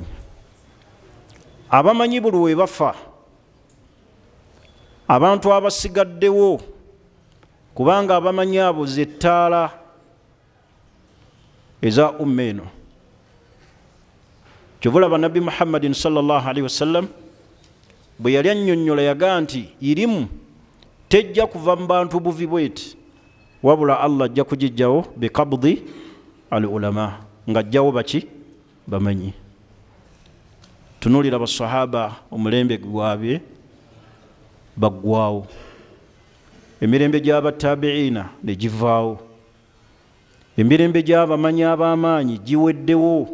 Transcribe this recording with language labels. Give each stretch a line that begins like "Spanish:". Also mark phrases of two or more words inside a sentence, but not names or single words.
Ganda: Abamanyi buli we bafa, abantu abasigaddewo, kubanga abamanyi abo ze ttaala eza umma eno. Kyovulaba Nabbi Muhammadin
Arabic: صلى الله عليه وسلم
Ganda: bwe yali annyonnyola yagaa nti irimu tejja kuva mu bantu buvi bweti, wabula Allah ajja kugijjawo
Arabic: بقبض العلماء,
Ganda: ng'ajjawo baki? Bamanyi. Tunuulira basahaba omulembe gwabwe baggwaawo, emirembe gy'abatabiina ne givaawo, emirembe gy'abamanyi ab'amaanyi giweddewo.